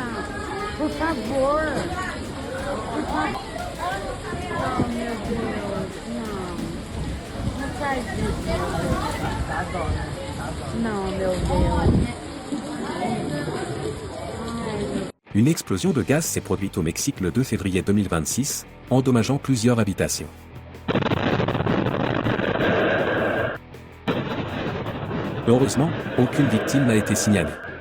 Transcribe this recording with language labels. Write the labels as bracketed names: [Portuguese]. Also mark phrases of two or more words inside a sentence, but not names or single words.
[Portuguese] Por favor. Por favor. Oh, meu Deus. Não. Não faz isso. Não, meu Deus. [French] Une explosion de gaz s'est produite au Mexique le 2 février 2026, endommageant plusieurs habitations. Heureusement, aucune victime n'a été signalée.